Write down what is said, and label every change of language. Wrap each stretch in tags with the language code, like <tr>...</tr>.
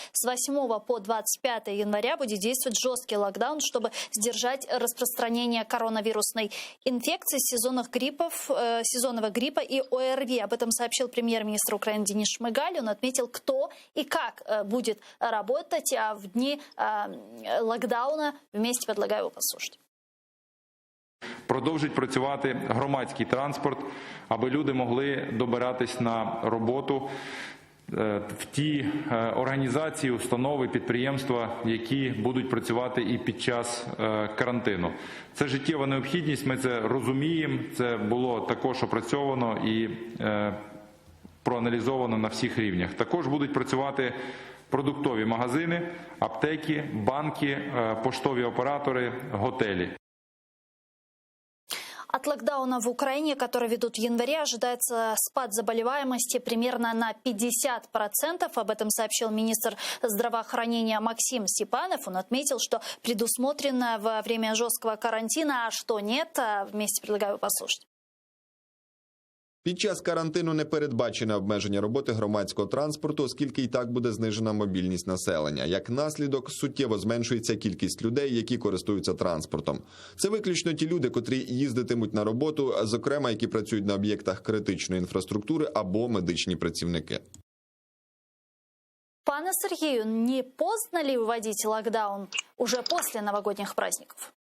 <ru>С 8 по 25 января будет действовать жесткий локдаун, чтобы сдержать распространение коронавирусной инфекции, сезонного гриппа и ОРВИ. Об этом сообщил премьер-министр Украины Денис Шмыгаль. Он отметил, кто и как будет работать в дни локдауна. Вместе предлагаю его послушать.</ru> <uk>Продовжить працювати громадський транспорт, аби люди могли добиратись на роботу в ті організації, установи, підприємства, які будуть працювати і під час карантину. Це життєва необхідність, ми це розуміємо, це було також опрацьовано і проаналізовано на всіх рівнях. Також будуть працювати продуктові магазини, аптеки, банки, поштові оператори, готелі.</uk> <ru>От локдауна в Украине, который ведут в январе, ожидается спад заболеваемости примерно на 50%. Об этом сообщил министр здравоохранения Максим Степанов. Он отметил, что предусмотрено во время жесткого карантина, а что нет. Вместе предлагаю послушать.</ru> <uk>Під час карантину не передбачено обмеження роботи громадського транспорту, оскільки і так буде знижена мобільність населення. Як наслідок, суттєво зменшується кількість людей, які користуються транспортом. Це виключно ті люди, котрі їздитимуть на роботу, зокрема, які працюють на об'єктах критичної інфраструктури або медичні працівники.</uk> <ru>Пане Сергею, не поздно ли вводить локдаун уже после новогодних праздников?</ru>